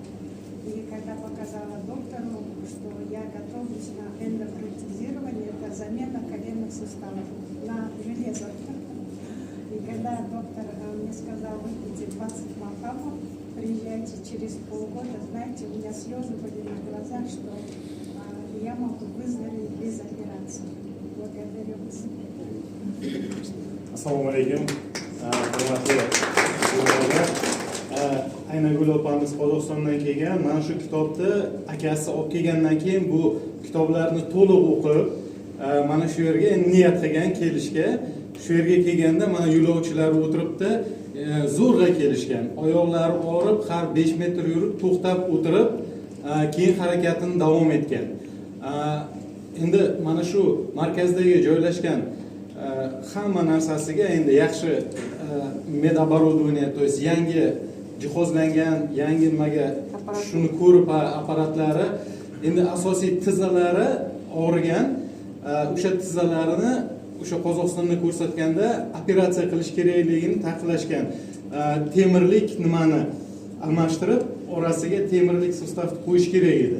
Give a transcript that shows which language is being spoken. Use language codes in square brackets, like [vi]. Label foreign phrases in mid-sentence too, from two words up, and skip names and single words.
[ru] И когда показала доктору, что я готовлюсь на эндопротезирование, это замена коленных суставов на железо. И когда доктор мне сказал, выпейте 20 малхамов, приезжайте через полгода, знаете, у меня слезы были на глазах, что я могу выздороветь без операции. Благодарю вас. [uz] Assalomu alaykum. Hurmatli do'stlar. Aynan Gul opamiz Qozog'istondan kelgan. Mana shu kitobni akasi olib kelgandan keyin bu kitoblarni to'liq o'qib, mana shu yerga niyat qilgan kelishga. Shu yerga kelganda mana yo'lovchilar o'tiribdi, zo'rg'a kelishgan. Oyoqlari og'rib, har 5 metr yurib, to'xtab o'tirib, keyin harakatini davom etgan. Endi mana shu markazdagi joylashgan hamma narsasiga endi yaxshi medobорудование, [ru] то есть [uz] yangi jihozlangan, yangi nimaga shuni ko'rib apparatlari, endi asosiy tizzalari og'rigan, o'sha tizzalarini o'sha Qozog'istonni ko'rsatganda operatsiya qilish kerakligini ta'kidlashgan. Temirlik nimani almashtirib, orasiga temirlik sustavni qo'yish kerak edi.